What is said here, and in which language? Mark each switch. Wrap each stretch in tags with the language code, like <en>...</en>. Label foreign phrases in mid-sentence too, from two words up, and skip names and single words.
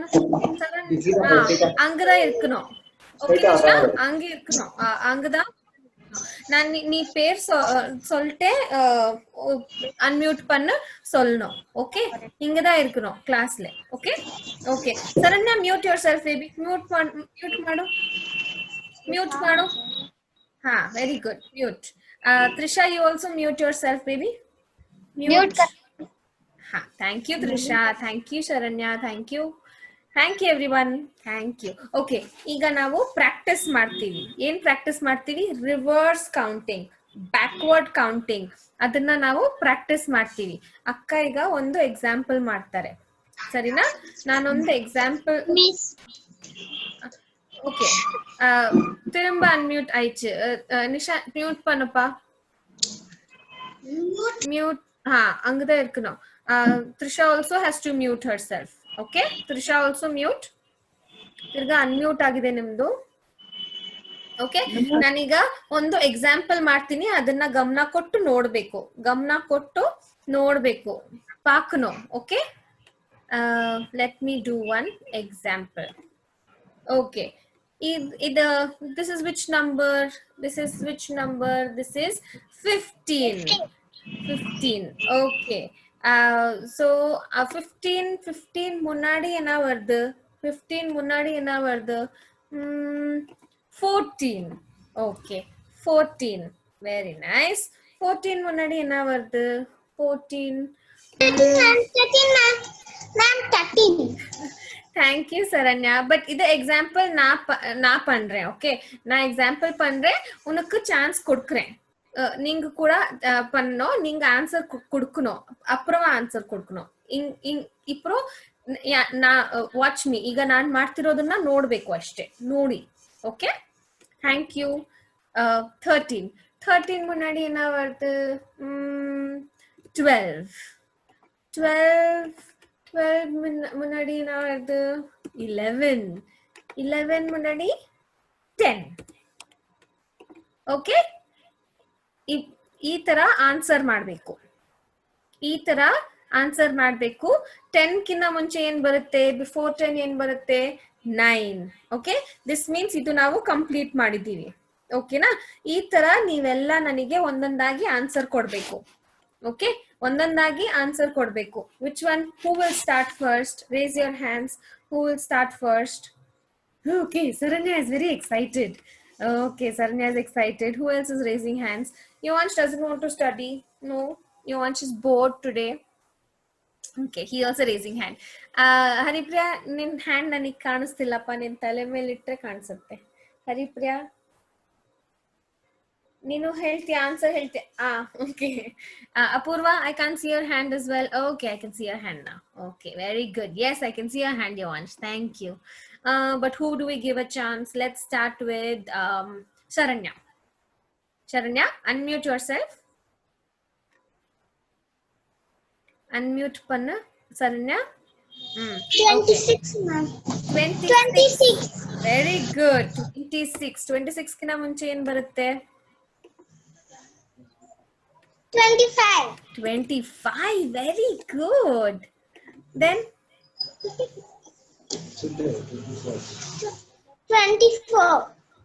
<ta>அங்கதான் இருக்கணும். ஓகே நிஷா, அங்க இருக்கணும். அங்கதான் நான் நீ பேர் சொல்லிட்டு அன்மியூட் பண்ண சொல்லணும். ஓகே, இங்கதான் இருக்கணும் கிளாஸ்ல. ஓகே ஓகே சரண்யா,</ta> <en>mute your self baby.</en> <kn>ಮ್ಯೂಟ್ ಮಾಡು.</kn> <en>ಹಾ, very good. mute. Trisha, you also mute your self baby. mute. ha, thank you Trisha. thank you Sharanya. thank you everyone. thank you.</en> <kn>ಓಕೆ, ಈಗ ನಾವು ಪ್ರಾಕ್ಟೀಸ್ ಮಾಡ್ತೀವಿ. ಏನ್ ಪ್ರಾಕ್ಟೀಸ್ ಮಾಡ್ತೀವಿ?</kn> <en>reverse counting, backward counting.</en> <kn>ಅದನ್ನ ನಾವು ಪ್ರಾಕ್ಟೀಸ್ ಮಾಡ್ತೀವಿ. ಅಕ್ಕ ಈಗ ಒಂದು ಎಕ್ಸಾಂಪಲ್ ಮಾಡ್ತಾರೆ, ಸರಿನಾ? ನಾನೊಂದು ಎಕ್ಸಾಂಪಲ್.</kn> <ta>ஓகே, திரும்ப அன்மியூட் ஆயிடுச்சு. நிஷா மியூட் பண்ணுப்பா. மியூட். அங்கதான் இருக்கணும்.</ta> <en>Trisha also has to mute her self.</en> <kn>ಓಕೆ, ತ್ರಿಷಾ</kn> <en>also mute.</en> <kn>ತಿರ್ಗಾ ಅನ್ಮ್ಯೂಟ್ ಆಗಿದೆ ನಿಮ್ದು. ಓಕೆ, ನಾನೀಗ ಒಂದು ಎಕ್ಸಾಂಪಲ್ ಮಾಡ್ತೀನಿ, ಅದನ್ನ ಗಮನ ಕೊಟ್ಟು ನೋಡ್ಬೇಕು. ಪಾಕ್ನೋ. ಓಕೆ,</kn> <en>let me do one example. ಓಕೆ, this is which number? This is 15. Okay.</en> <ta>So 15 முன்னாடி என்ன வருது? 14.</ta> <en>Okay, 14. Very nice.</en> <ta>14 முன்னாடி என்ன வருது? 14.</ta> <en>13 ma'am. 13. Thank you</en> <ta>சரண்யா. பட் இது எக்ஸாம்பிள் நான் பண்றேன். ஓகே, நான் எக்ஸாம்பிள் பண்றேன், உனக்கு சான்ஸ் கொடுக்குறேன். நீங்க கூட பண்ணணும். நீங்க ஆன்சர் கொடுக்கணும், அப்புறம் ஆன்சர் கொடுக்கணும்.</ta> <en>இப்போ watch me.</en> <kn>ಈಗ ನಾನು ಮಾಡ್ತಿರೋದನ್ನ ನೋಡ್ಬೇಕು ಅಷ್ಟೇ, ನೋಡಿ.</kn> <en>okay, thank you.</en> <ta>13 முன்னாடி என்ன வருது? 12 முன்னாடி என்ன வருது? 11 முன்னாடி 10.</ta> <kn>ಓಕೆ, ಈ ತರ ಆನ್ಸರ್ ಮಾಡ್ಬೇಕು. 10 ಕಿಂತ ಮುಂಚೆ ಏನ್ ಬರುತ್ತೆ? ಬಿಫೋರ್ 10 ಏನ್ ಬರುತ್ತೆ? 9. ಓಕೆ,</kn> <en>this means</en> <kn>ಇದು ನಾವು ಕಂಪ್ಲೀಟ್ ಮಾಡಿದೀವಿ. ಓಕೆನಾ? ಈ ತರ ನೀವೆಲ್ಲ ನನಗೆ ಒಂದೊಂದಾಗಿ ಆನ್ಸರ್ ಕೊಡ್ಬೇಕು. ಓಕೆ, ಒಂದೊಂದಾಗಿ ಆನ್ಸರ್ ಕೊಡ್ಬೇಕು.</kn> <en>which one? who will start first? raise your hands. who will start first?</en> <kn>ಓಕೆ,</kn> <en>Saranya is very excited. Okay, Saranya is excited. Who else is raising hands? Yuvansh doesn't want to study. No, Yuvansh is bored today. Okay, he also raising hand.</en> <kn>Haripriya, nin hand ನನಗೆ ಕಾಣಿಸ್ತಿಲ್ಲಪ್ಪ. ನಿನ್ ತಲೆ ಮೇಲೆ ಇಟ್ಟರೆ ಕಾಣಿಸುತ್ತೆ. ಹರಿಪ್ರಿಯಾ, ನೀನು ಹೇಳ್ತೀಯ, ಆನ್ಸರ್ ಹೇಳ್ತೀಯ? ಓಕೆ.</kn> <en>Apurva, I can't see your hand as well. Okay, I can see your hand now. Okay, very good. Yes, I can see your hand, Yuvansh. Thank you. But who do we give a chance? Let's start with Sharanya. Sharanya, unmute yourself.</en> <ta>Unmute panna, Sharanya.</ta> <en>26 ma'am.</en> <kn>26.</kn> <en>Very good.</en> <kn>26 ಕಿನ ಮುಂಚೆ ಏನ್ ಬರುತ್ತೆ? 25.</kn> <en>Very good. Then 24.</en>